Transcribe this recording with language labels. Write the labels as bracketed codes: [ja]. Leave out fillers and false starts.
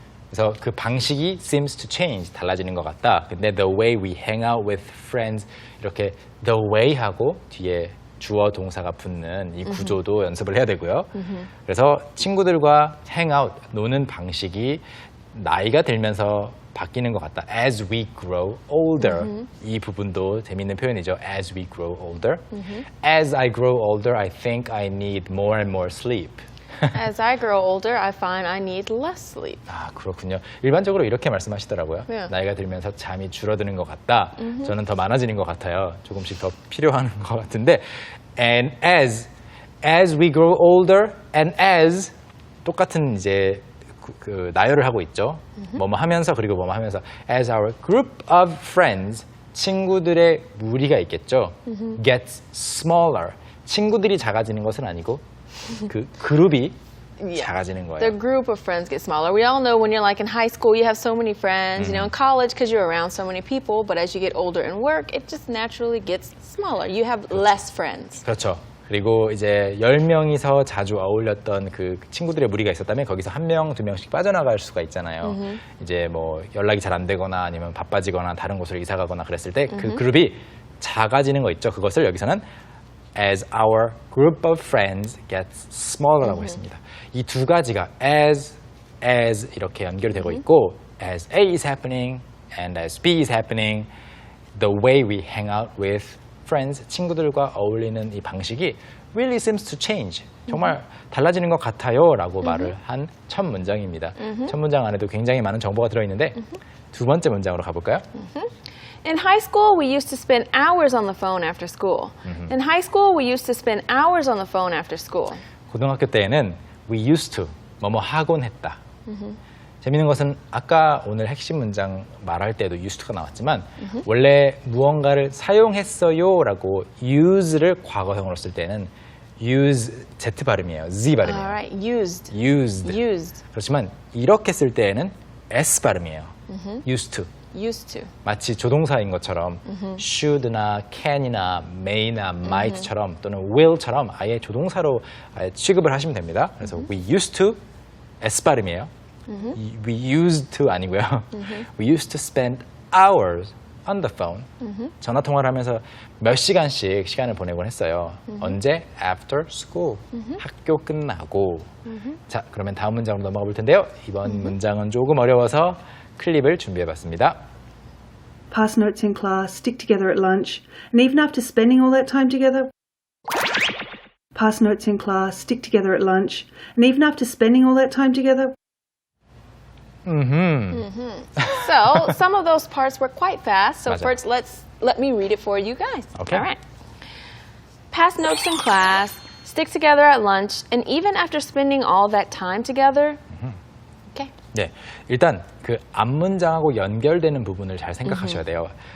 [ko] 그래서 그 방식이 [en] seems to change, [ko] 달라지는 것 같다. 근데 [en] the way we hang out with friends, [ko] 이렇게 [en] the way [ko] 하고 뒤에 주어 동사가 붙는 이 구조도 연습을 해야 되고요. 그래서 친구들과 [en] hang out, [ko] 노는 방식이 나이가 들면서 바뀌는 것 같다. [en] As we grow older. [ko] 이 부분도 재미있는 표현이죠. [en] As we grow older. As I grow older, I think I need more and more sleep. As I grow older, I find I need less sleep. [ko] 아, 그렇군요. 일반적으로 이렇게 말씀하시더라고요. 나이가 들면서 잠이 줄어드는 것 같다. 저는 더 많아지는 것 같아요. 조금씩 더 필요한 것 같은데. [en] And as we grow older, and as [ko] 똑같은 이제 그 나열을 하고 있죠. 뭐뭐 하면서 그리고 뭐뭐 하면서 [en] as our group of friends, [ko] 친구들의 무리가 있겠죠. [en] gets smaller. [ko] 친구들이 작아지는 것은 아니고 그 그룹이 작아지는 거예요. [en] The group of friends get smaller. We all know when you're like in high school, you have so many friends, you know, in college because you're around so many people, but as you get older and work, it just naturally gets smaller. You have less friends. [ko] 그렇죠. 그리고 이제 10명이서 자주 어울렸던 그 친구들의 무리가 있었다면 거기서 1명, 2명씩 빠져나갈 수가 있잖아요. 이제 뭐 연락이 잘 안 되거나 아니면 바빠지거나 다른 곳으로 이사 가거나 그랬을 때 그 그룹이 작아지는 거 있죠. 그것을 여기서는 [en] as our group of friends gets smaller [ko] 라고 했습니다. 이 두 가지가 [en] as [ko] 이렇게 연결되고 있고 [en] as A is happening and as B is happening, the way we hang out with friends, [ko] 친구들과 어울리는 이 방식이 [en] really seems to change. [ko] 정말 달라지는 것 같아요 라고 말을 한 첫 문장입니다. 첫 문장 안에도 굉장히 많은 정보가 들어있는데 두 번째 문장으로 가볼까요? [en] In high school, we used to spend hours on the phone after school. In high school, we used to spend hours on the phone after school. [ko] 고등학교 때에는 [en] we used to, [ko] 뭐뭐 하곤 했다. 재미있는 것은 아까 오늘 핵심 문장 말할 때도 used가 나왔지만 원래 무언가를 사용했어요 라고 use를 과거형으로 쓸 때는 use, Z 발음이에요. Z 발음이에요. [en] Alright, used. used. [ko] 그렇지만 이렇게 쓸 때에는 S 발음이에요. [en] used to. Used to. [ko] 마치 조동사인 것처럼 should나 can이나 may나 might처럼 또는 will처럼 아예 조동사로 아예 취급을 하시면 됩니다. 그래서 [en] we used to, [ko] S 발음이에요. [en] We used to [ko] 아니고요. [en] We used to spend hours on the phone. [ko] 전화 통화를 하면서 몇 시간씩 시간을 보내곤 했어요. 언제? [en] After school. [ko] 학교 끝나고. 자, 그러면 다음 문장으로 넘어가 볼 텐데요. 이번 문장은 조금 어려워서 클립을 준비해봤습니다. [en] Pass notes in class, stick together at lunch, and even after spending all that time together. Pass notes in class, stick together at lunch, and even after spending all that time together. So some of those parts were quite fast. So [ko] 맞아. [en] first, let me read it for you guys. Okay. All right. Pass notes in class, stick together at lunch, and even after spending all that time together. Okay. [ko] 네, 일단 그 앞문장하고 연결되는 부분을 잘 생각하셔야 돼요.